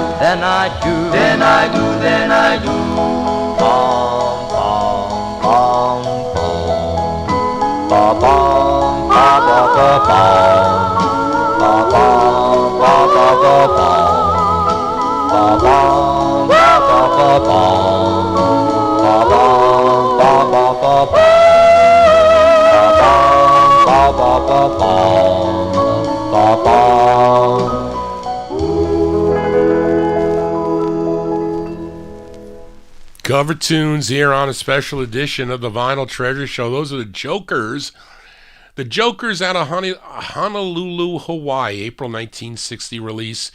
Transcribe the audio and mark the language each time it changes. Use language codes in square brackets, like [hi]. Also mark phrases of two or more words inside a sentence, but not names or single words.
[en] then I do, then I do, then I do. Bom, bom, bom, bom, ba bom, ba ba ba bom, ba bom, ba ba ba bom, ba bom, ba ba ba bom, ba bom, ba ba ba bom, ba bom, ba ba ba bom, ba bom. Cover tunes here on a special edition of the Vinyl Treasure Show. Those are the Jokers. The Jokers out of Honolulu, Hawaii, April 1960 release.